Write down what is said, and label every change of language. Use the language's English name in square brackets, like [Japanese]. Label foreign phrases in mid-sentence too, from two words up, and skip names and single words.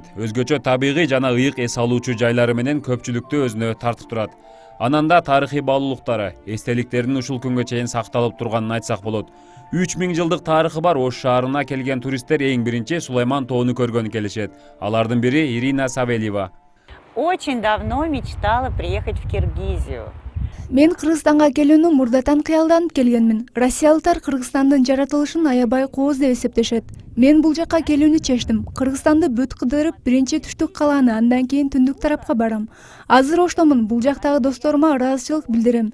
[Kyrgyz] Өзгөчө табигый жана ыйык эс алуучу жайлары менен көпчүлүктү өзүнө тартып турат. Анан да тарыхый баалуулуктары, эстеликтеринин ушул күнгө чейин сакталып турганын айтсак болот. 3000 жылдык тарыхы бар Ош шаарына келген туристтер эң биринчи Сулайман тоону көргөнү келишет. Алардын бири Ирина Савельева. [Russian] Очень давно мечтала приехать в Киргизию. [Kyrgyz] Мен Кыргызстанга келүүнү мурдатан кыялданып келгенмин. Россиялыктар Кыргызстандын жаратылышын аябай кооз деп эсептешет. Мен бул жакка келүүнү чечтим. Кыргызстанды бүт кыдырып, биринчи түштүк калааны, андан кийин түндүк тарапка барам. Азыр Оштомун, бул жактагы досторума ыраазычылык билдирем.